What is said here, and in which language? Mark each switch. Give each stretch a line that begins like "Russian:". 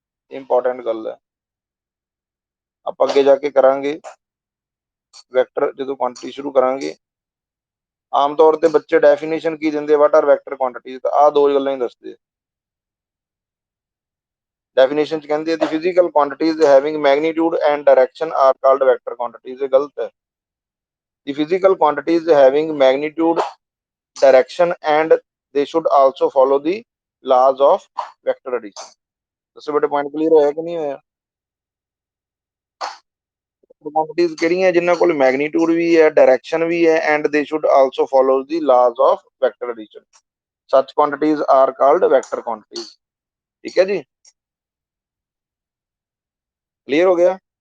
Punjabi: Important ਗੱਲ ਹੈ, ਆਪਾਂ ਅੱਗੇ ਜਾ ਕੇ ਕਰਾਂਗੇ ਵੈਕਟਰ, ਜਦੋਂ ਕੁਆਂਟੀਟੀ ਸ਼ੁਰੂ ਕਰਾਂਗੇ ਆਮ ਤੌਰ ਤੇ ਬੱਚੇ ਡੈਫੀਨੇਸ਼ਨ ਕੀ ਦਿੰਦੇ,
English: what are vector quantities,
Punjabi: ਤਾਂ ਆਹ 2 ਗੱਲਾਂ ਹੀ ਦੱਸਦੇ। ਡੈਫੀਨੇਸ਼ਨ ਚ ਕਹਿੰਦੇ
English: The physical quantities having magnitude and direction are called vector quantities.
Punjabi: ਇਹ ਗਲਤ ਹੈ।
English: The physical quantities having magnitude, direction and they should also follow the laws of vector addition।
Punjabi: ਦੱਸੋ ਬੇਟੇ ਪੁਆਇੰਟ ਕਲੀਅਰ ਹੋਇਆ ਕਿ ਨਹੀਂ ਹੋਇਆ? ਕੁਆਂਟੀਟੀਜ਼ ਕਿਹੜੀਆਂ ਜਿਨ੍ਹਾਂ ਕੋਲ ਮੈਗਨੀਟਿਊਡ ਵੀ ਹੈ, ਡਾਇਰੈਕਸ਼ਨ ਵੀ ਹੈ,
English: And they should also follow the laws of vector addition. Such quantities are called vector quantities.
Punjabi: ਠੀਕ ਹੈ ਜੀ, ਕਲੀਅਰ ਹੋ ਗਿਆ?